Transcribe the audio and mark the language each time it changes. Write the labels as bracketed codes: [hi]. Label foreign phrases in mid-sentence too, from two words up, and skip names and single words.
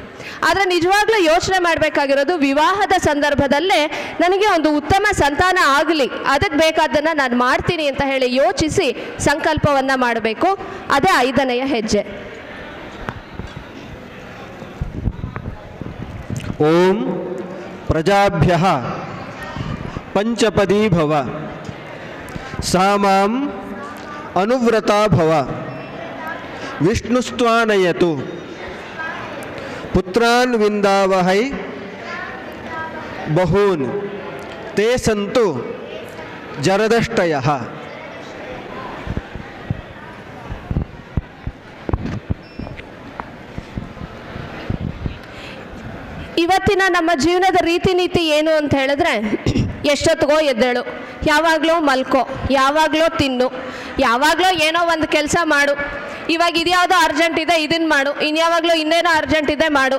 [kn] ಆದರೆ ನಿಜವಾಗ್ಲೂ ಯೋಚನೆ ಮಾಡಬೇಕಾಗಿರೋದು ವಿವಾಹದ ಸಂದರ್ಭದಲ್ಲೇ ನನಗೆ ಒಂದು ಉತ್ತಮ ಸಂತಾನ ಆಗಲಿ, ಅದಕ್ಕೆ ಬೇಕಾದ್ದನ್ನು ನಾನು ಮಾಡ್ತೀನಿ ಅಂತ ಹೇಳಿ ಯೋಚಿಸಿ ಸಂಕಲ್ಪವನ್ನು ಮಾಡಬೇಕು. ಅದೇ 5ನೆಯ ಹೆಜ್ಜೆ. [sa] ಓಂ ಪ್ರಜಾಭ್ಯಃ ಪಂಚಪದೀ ಭವ ಸಾ ಮಾಂ ಅನುವ್ರತಾ ಭವ ವಿಷ್ಣುಸ್ತ್ವಾನಯತು ಪುತ್ರಾನ್ ವಿಂದಾವಹೈ ಬಹೂನ್ ತೇ ಸಂತು ಜರದಷ್ಟಯಃ. [kn] ಇವತ್ತಿನ ನಮ್ಮ ಜೀವನದ ರೀತಿ ನೀತಿ ಏನು ಅಂತ ಹೇಳಿದ್ರೆ, ಎಷ್ಟೊತ್ತಿಗೋ ಎದ್ದೇಳು, ಯಾವಾಗಲೂ ಮಲ್ಕೋ, ಯಾವಾಗಲೂ ತಿನ್ನು, ಯಾವಾಗಲೂ ಏನೋ ಒಂದು ಕೆಲಸ ಮಾಡು, ಇವಾಗ ಇದ್ಯಾವುದೋ ಅರ್ಜೆಂಟ್ ಇದೆ ಇದನ್ನು ಮಾಡು, ಇನ್ಯಾವಾಗಲೂ ಇನ್ನೇನೋ ಅರ್ಜೆಂಟ್ ಇದೆ ಮಾಡು.